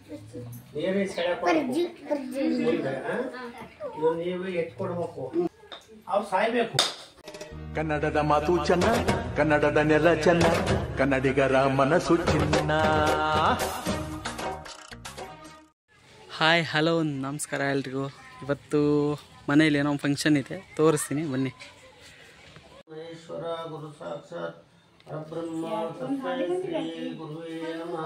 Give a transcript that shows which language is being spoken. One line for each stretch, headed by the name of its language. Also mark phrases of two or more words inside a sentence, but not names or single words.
Kannada: ನೀವೇ ನೀವು ಎತ್ಕೊಡ್ಬೇಕು, ಅವ್ರು ಸಾಯ್ಬೇಕು. ಕನ್ನಡದ ಮಾತು ಚೆನ್ನ, ಕನ್ನಡದ ನೆಲ ಚೆನ್ನ, ಕನ್ನಡಿಗರ ಮನಸ್ಸು ಚಿನ್ನ.
English: Hi hello
Kannada: ನಮಸ್ಕಾರ ಎಲ್ರಿಗೂ. ಇವತ್ತು ಮನೇಲಿ ಏನೋ ಫಂಕ್ಷನ್ ಇದೆ, ತೋರಿಸ್ತೀನಿ ಬನ್ನಿ.
Sanskrit: ಮಹೇಶ್ವರ ಗುರು ಸಾಕ್ಷಾತ್ ಪರಬ್ರಹ್ಮ ತಸ್ಮೈ ಶ್ರೀ ಗುರುವೇ ನಮಃ.